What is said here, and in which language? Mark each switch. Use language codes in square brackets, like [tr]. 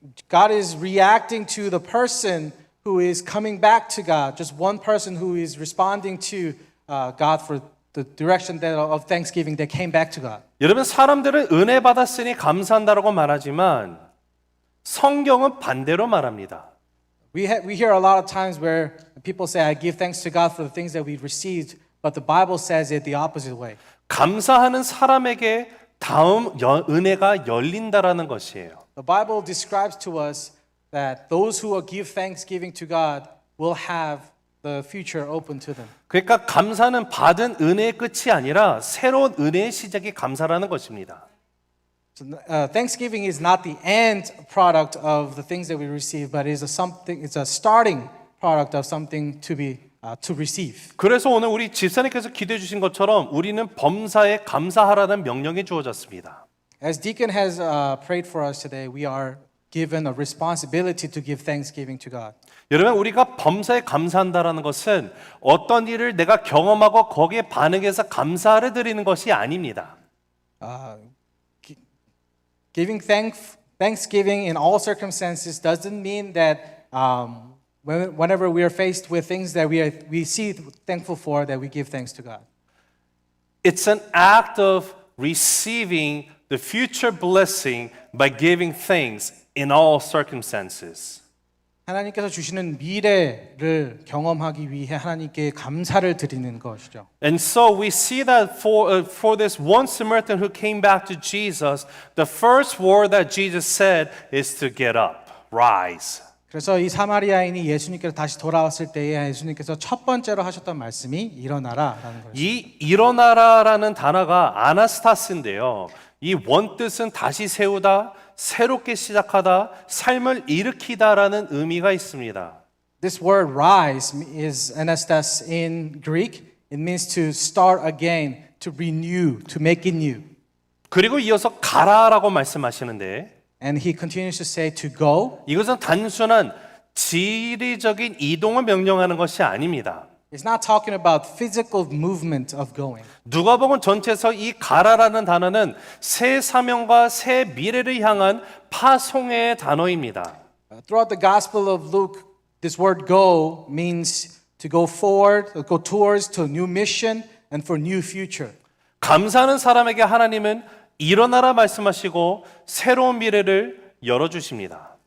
[en] God is reacting to the person who is coming back to God, just one person who is responding to God for the direction of thanksgiving that came back to God. [ko] 여러분, 사람들은 은혜 받았으니 감사한다라고 말하지만 성경은 반대로 말합니다. [en] We hear a lot of times where people say, I give thanks to God for the things that we've received, but the Bible says it the opposite way. [ko] 감사하는 사람에게 다음 은혜가 열린다라는 것이에요. [en] The Bible describes to us that those who will give thanksgiving to God will have the future open to them. [ko] 그러니까 감사는 받은 은혜의 끝이 아니라 새로운 은혜의 시작이 감사라는 것입니다. [en] So, thanksgiving is not the end product of the things that we receive, but it's a starting product of something to receive. [ko] 그래서 오늘 우리 집사님께서 기도해 주신 것처럼 우리는 범사에 감사하라는 명령이 주어졌습니다. [en] As Deacon has prayed for us today, we are given a responsibility to give thanksgiving to God. [ko] 여러분, 우리가 범사에 감사한다라는 것은 어떤 일을 내가 경험하고 거기에 반응해서 감사를 드리는 것이 아닙니다. [en] Giving thanksgiving in all circumstances doesn't mean that whenever we are faced with things that we see thankful for, that we give thanks to God. It's an act of receiving the future blessing by giving thanks in all circumstances. [ko] 하나님께서 주시는 미래를 경험하기 위해 하나님께 감사를 드리는 것이죠. [en] And so we see that for this one Samaritan who came back to Jesus, the first word that Jesus said is to get up, rise. [ko] 그래서 이 사마리아인이 예수님께로 다시 돌아왔을 때에 예수님께서 첫 번째로 하셨던 말씀이 일어나라라는 거예요. 이 일어나라라는 단어가 아나스타스인데요. 이 원뜻은 다시 세우다, 새롭게 시작하다, 삶을 일으키다라는 의미가 있습니다. [en] This word rise is anastas in Greek. It means to start again, to renew, to make it new. [ko] 그리고 이어서 가라라고 말씀하시는데 [en] And he continues to say to go. [ko] 이것은 단순한 지리적인 이동을 명령하는 것이 아닙니다. [en] It's not talking about physical movement of going. [ko] 누가복음 전체에서 이 가라라는 단어는 새 사명과 새 미래를 향한 파송의 단어입니다. [en] Throughout the Gospel of Luke, this word go means to go forward, go towards to a new mission and for new future. [ko] 감사하는 사람에게 하나님은 일어나라 말씀하시고 새로운 미래를 열어주십니다.